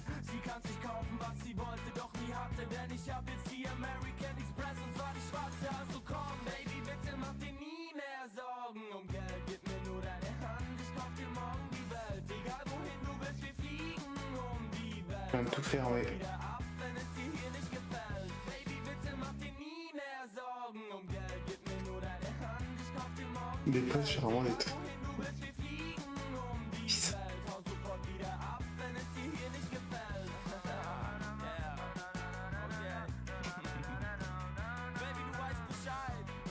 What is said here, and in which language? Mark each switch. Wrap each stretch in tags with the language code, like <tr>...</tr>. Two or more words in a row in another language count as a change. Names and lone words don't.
<de>Sie kann sich kaufen, was sie wollte, doch nie hatte, denn ich hab jetzt die American Express und zwar die schwarze. Also komm, Baby, bitte mach dir nie mehr Sorgen um Geld. Gib mir nur deine Hand, ich kauf dir morgen die Welt. Egal wohin du willst, wir fliegen um die Welt.</de> <fr>On va tout faire, ouais.</fr> <de>Wieder ab, wenn es dir hier nicht gefällt. Baby, bitte mach dir nie mehr Sorgen um Geld. Gib mir nur deine Hand, ich kauf dir morgen</de> <fr>Des fois, c'est vraiment les</fr> <de>wohin du willst, wir fliegen um die Welt. Hau sofort wieder ab, wenn es dir hier nicht gefällt. Yeah. Okay. Baby, du weißt Bescheid.</de>